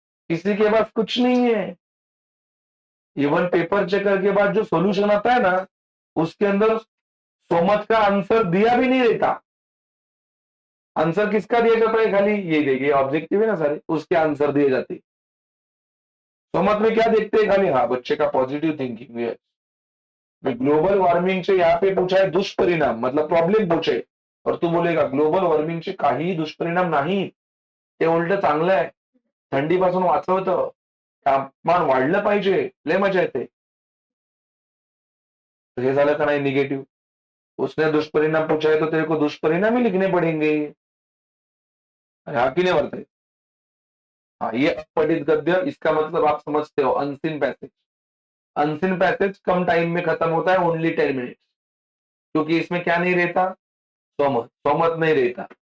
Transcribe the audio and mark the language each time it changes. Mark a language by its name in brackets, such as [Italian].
[Hindi] किसी के पास कुछ नहीं है। इवन पेपर चेकर के बाद जो सॉल्यूशन आता है ना, उसके अंदर सोमत का आंसर दिया भी नहीं रहता। आंसर किसका दिया जाता है? खाली ये देखिए ऑब्जेक्टिव है ना सारे, उसके आंसर दिए जाते हैं। सोमत में क्या देखते हैं? खाली हाँ बच्चे का पॉजिटिव थिंकिंग है, [Marathi] ग्लोबल वॉर्मिंगचे [Hindi] यहाँ पे पूछा है दुष्परिणाम, मतलब प्रॉब्लेम पूछे, और तू बोलेगा [Marathi] ग्लोबल वॉर्मिंगचे काहीही दुष्परिणाम नाही, ते उलट चांगलं आहे, थंडीपासून वाचवतं, तापमान वाढलं पाहिजे, लय मजा येते. [Hindi] तो ये झालं का नहीं निगेटिव. उसने दुष्परिणाम पूछा है तो तेरे को दुष्परिणाम ही लिखने पड़ेंगे. हाँ कि नहीं वर्ते. हाँ, ये अपठित गद्य, इसका मतलब आप समझते हो, अनसीन पैसेज. अनसीन पैसेज कम टाइम में खत्म होता है, ओनली 10 मिनट्स, क्योंकि इसमें क्या नहीं रहता, सोमत सोमत नहीं रहता.